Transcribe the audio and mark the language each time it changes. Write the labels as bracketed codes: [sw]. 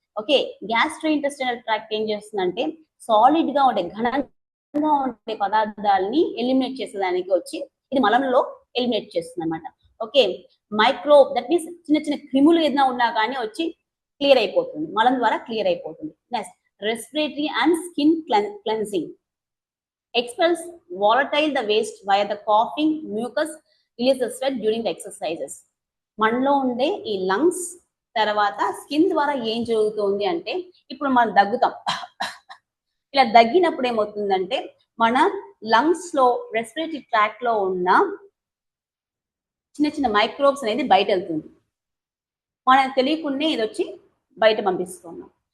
[te] Okay, gastro intestinal tract ఏం చేస్తుందంటే solid గా ఉండే ఘనంగా ఉండే పదార్థాలని ఎలిమినేట్ చేసేదానికి వచ్చి ఇది మలంలో ఎలిమినేట్ చేస్తుంది అనమాట. ఓకే, మైక్రోబ్, దట్ మీన్స్ చిన్న చిన్న క్రిములు ఏదైనా ఉన్నా కానీ వచ్చి క్లియర్ అయిపోతుంది, మలం ద్వారా క్లియర్ అయిపోతుంది. [en] Next respiratory and skin cleansing, expels volatile the waste via the coughing, mucus, release the sweat during the exercises. [te] మనలో ఉండే ఈ లంగ్స్ తర్వాత స్కిన్ ద్వారా ఏం జరుగుతుంది అంటే, ఇప్పుడు మనం దగ్గుతాం, ఇలా దగ్గినప్పుడు ఏమవుతుందంటే మన లంగ్స్ లో రెస్పిరేటరీ ట్రాక్ లో ఉన్న చిన్న చిన్న మైక్రోబ్స్ అనేది బయట వెళ్తుంది, మనకు తెలియకుండా ఇది వచ్చి బయట పంపిస్తున్నాం.